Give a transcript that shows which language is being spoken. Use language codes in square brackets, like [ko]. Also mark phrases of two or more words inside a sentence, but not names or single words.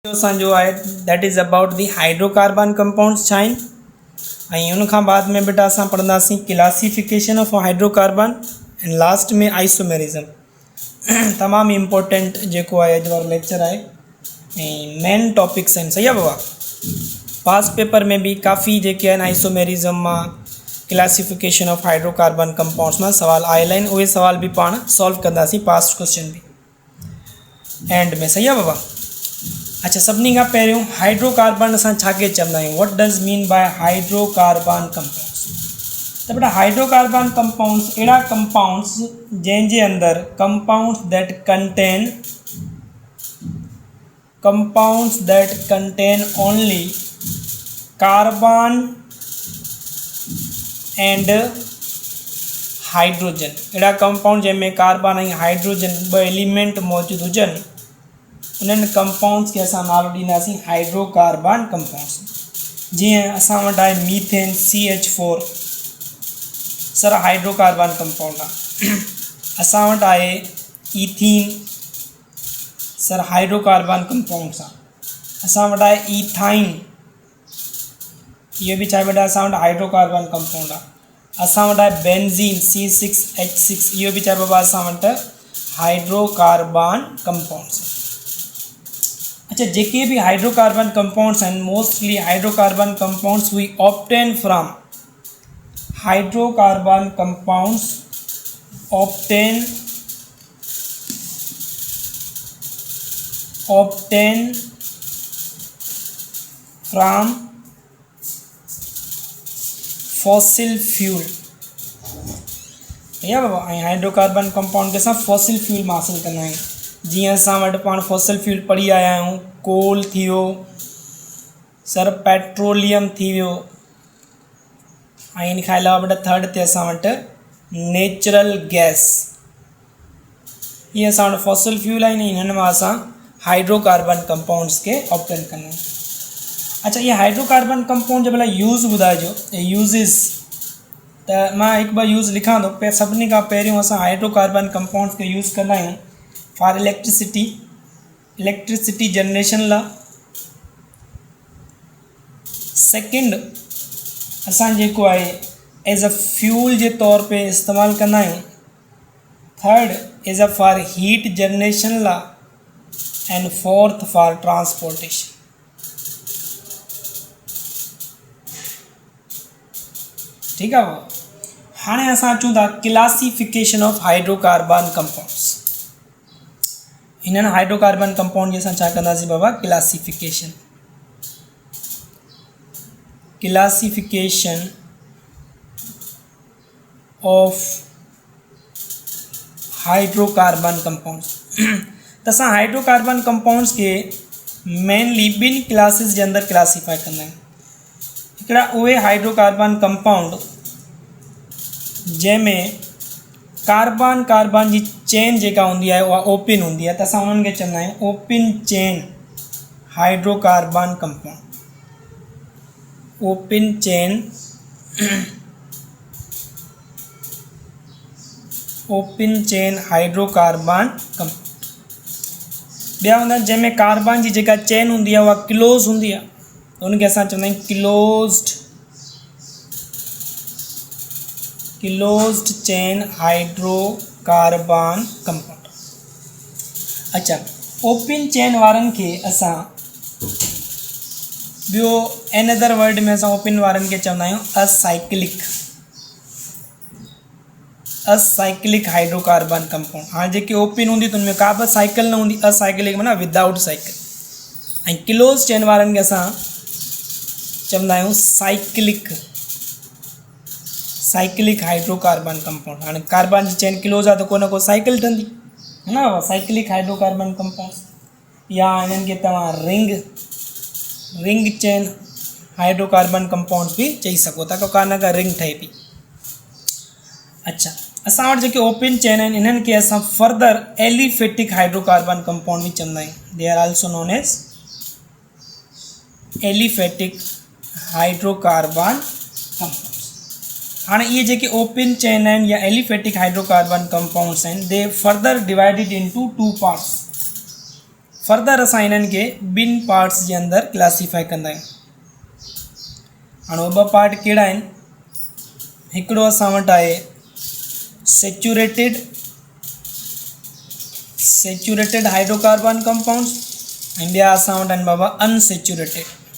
[sd] जो आहे [en] that is about the hydrocarbon compounds [sd] छाइन ऐं उन खां बाद में बेटा असां पढ़ंदासीं [en] classification of hydrocarbon and last [sd] में आइसोमेरिज्म। तमामु इम्पोर्टेंट जेको आहे अॼु वारो लेक्चर आहे ऐं [en] main topics [sd] आहिनि। सही आहे बाबा। [en] past paper [sd] में भी काफ़ी जेके आहिनि आइसोमेरिज्म मां [en] classification of hydrocarbon compounds [sd] मां सवाल आयल आहिनि। उहे सवाल भी पाण सॉल्व कंदासीं, [en] past question [sd] भी एंड में। सही आहे बाबा। अच्छा, सभिनी खां पहिरियों हाइड्रोकार्बन असां छाखे चवंदा आहियूं? [en] what does mean by hydrocarbon compounds? [sd] त बेटा [en] hydrocarbon compounds [sd] अहिड़ा कंपाउंड्स जंहिंजे अंदरि [en] compounds that contain only carbon and hydrogen. [sd] अहिड़ा कंपाउंड जंहिंमें कार्बन ऐं हाइड्रोजन ॿ एलिमेंट मौजूदु हुजनि उन्हनि कंपाउंड्स खे असां नालो ॾींदासीं [en] hydrocarbon compounds. [sd] जीअं असां वटि आहे मीथेन CH4 सर [en] hydrocarbon compound [sd] आहे। असां वटि आहे ईथीन सर [en] hydrocarbon compounds [sd] आहे। असां वटि आहे ईथाइन, इहो बि छा आहे बेटा असां वटि [en] hydrocarbon compound [sd] आहे। असां वटि आहे बेंज़ीन C6H6, इहो बि छा आहे बाबा असां वटि [en] hydrocarbon compounds. अच्छा, [sd] जेके भी [en] hydrocarbon compounds हैं mostly hydrocarbon compounds we obtain from hydrocarbon compounds obtain from fossil fuel. [ur] یا بابا [en] hydrocarbon compound [ur] کے ساتھ [en] fossil fuel [ur] میں حاصل کرنا ہے. [sd] जीअं असां वटि पाण [en] fossil fuel [sd] पढ़ी आया आहियूं, कोल थी वियो सर, पेट्रोलियम थी वियो ऐं इन खां अलावा बेटा थर्ड ते असां वटि [en] natural gas. [sd] इहे असां वटि [en] fossil fuel [sd] आहिनि, इन्हनि मां असां [en] hydrocarbon compounds [sd] के ऑब्टेन कंदा आहियूं। अच्छा, ये [en] hydrocarbon compound [sd] जो भला यूज़ ॿुधाइजो, यूज़िस त मां हिकु ॿ यूज़ लिखां थो। सभिनी खां पहिरियों असां [en] hydrocarbon compounds [sd] खे यूज़ कंदा आहियूं [en] for electricity generation [sd] ला। सेकेंड असां जेको आहे [en] as a fuel [sd] जे तौर पे इस्तेमालु कंदा आहियूं। [en] third as a for heat generation ला and fourth for transportation. [sd] ठीकु आहे। हाणे असां अचूं था [en] classification of hydrocarbon compounds. [sd] इन्हनि [en] hydrocarbon compound [sd] जी असां छा कंदासीं बाबा? [en] classification of hydrocarbon compounds. [sd] त असां [en] hydrocarbon compounds [sd] के मेनली ॿिनि क्लासिस जे अंदरि क्लासीफाई कंदा आहियूं। हिकिड़ा उहे [en] hydrocarbon compound [sd] जंहिंमें कार्बन जी चेन जेका हूंदी आहे उहा ओपन हूंदी आहे, त असां उन्हनि खे चवंदा आहियूं [en] open chain hydrocarbon compound. open chain hydrocarbon compound. [sd] ॿिया हूंदा आहिनि जंहिंमें कार्बन जी जेका चेन हूंदी आहे उहा क्लोज हूंदी आहे, त उनखे असां चवंदा आहियूं [en] closed chain hydrocarbon compound. [sd] अच्छा, [en] open chain [sd] वारनि खे असां ॿियो [en] another word [sd] में असां ओपन वारनि खे चवंदा आहियूं [en] acyclic hydrocarbon compound. [sd] हाणे जेके ओपन हूंदी त उनमें का बि साइकिल न हूंदी, असाइक्लिक माना [en] without cycle. [sd] ऐं क्लोज चेन वारनि खे असां चवंदा आहियूं [en] cyclic hydrocarbon compound. [sd] हाणे कार्बन जी चेन क्लोज आहे त को न को साइकिल ठहंदी है ना, [en] cyclic hydrocarbon compound. [sd] या इन्हनि खे तव्हां [en] ring chain hydrocarbon compounds [sd] भी चई सघो था, को का न का रिंग ठहे पई। अच्छा, असां वटि जेके [en] open chain [sd] आहिनि इन्हनि खे असां [en] further aliphatic hydrocarbon compound [sd] भी चवंदा आहियूं। [en] they are also known as aliphatic hydrocarbon compounds. [sd] हाँ, ये जेके [en] open chain [sd] आहिनि या [en] aliphatic hydrocarbon compounds आहिनि, they further divided into two parts. [sd] फर्दर असां इन्हनि खे ॿिनि पार्ट्स जे अंदरि क्लासीफाई कंदा आहियूं। हाणे उहे ॿ पार्ट कहिड़ा आहिनि? हिकिड़ो असां वटि आहे [en] saturated hydrocarbon compounds [sd] ऐं ॿिया असां वटि आहिनि बाबा अनसेचुरेटेड।